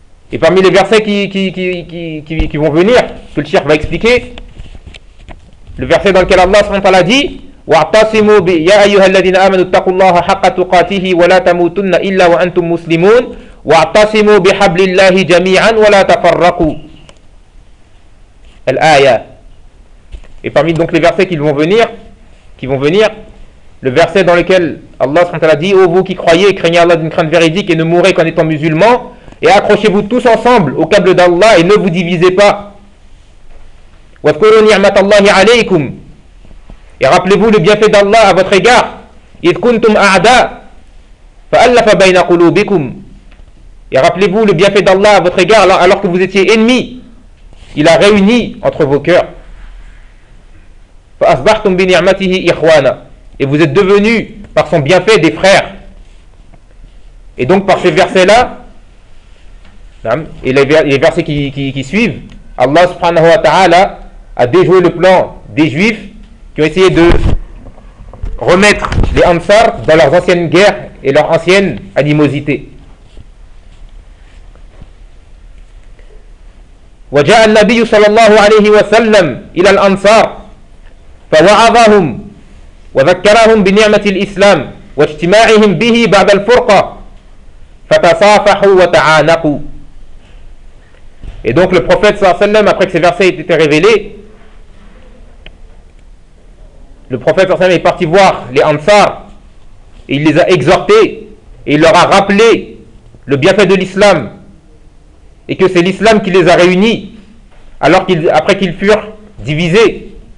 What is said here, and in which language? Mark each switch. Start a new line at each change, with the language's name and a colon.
French: Et parmi les versets qui vont venir, que le cheikh va expliquer, le verset dans lequel Allah subhanahu wa ta'ala dit,
Arabic: واعتصموا يا أيها الذين آمنوا اتقوا الله حق تقاته ولا تموتن إلا وأنتم مسلمون واعتصموا بحبل الله جميعا ولا تفرقوا الآية.
French: Et parmi donc les versets qui vont venir, le verset dans lequel Allah SWT a dit, ô vous qui croyez, craignez Allah d'une crainte véridique et ne mourrez qu'en étant musulmans, et accrochez-vous tous ensemble au câble d'Allah et ne vous divisez pas.
Arabic: واذكروا نعمة الله عليكم.
French: Et rappelez-vous le bienfait d'Allah à votre égard. «
Arabic: إِذْ كُنْتُمْ أَعْدَى فَأَلَّفَ بَيْنَ قُلُوبِكُمْ.
French: » Et rappelez-vous le bienfait d'Allah à votre égard alors que vous étiez ennemis. Il a réuni entre vos cœurs. «
Arabic: فَأَصْبَحْتُمْ بِنِعْمَتِهِ إِخْوَانًا.
French: » Et vous êtes devenus par son bienfait des frères. Et donc par ces versets-là, et les versets qui suivent, Allah subhanahu wa ta'ala a déjoué le plan des juifs qui ont essayé de remettre les Ansar dans leurs anciennes guerres et leur ancienne animosité.
Arabic: وجاء النبي صلى الله عليه وسلم إلى الأنصار فوعظهم وذكرهم بنعمة الإسلام واجتماعهم به بعد الفرقة فتصافحوا وتعانقوا.
French: Et donc le prophète صلى الله عليه وسلم, après que ces versets aient été révélés, le prophète sallam est parti voir les Ansar et il les a exhortés et il leur a rappelé le bienfait de l'islam et que c'est l'islam qui les a réunis après qu'ils furent divisés.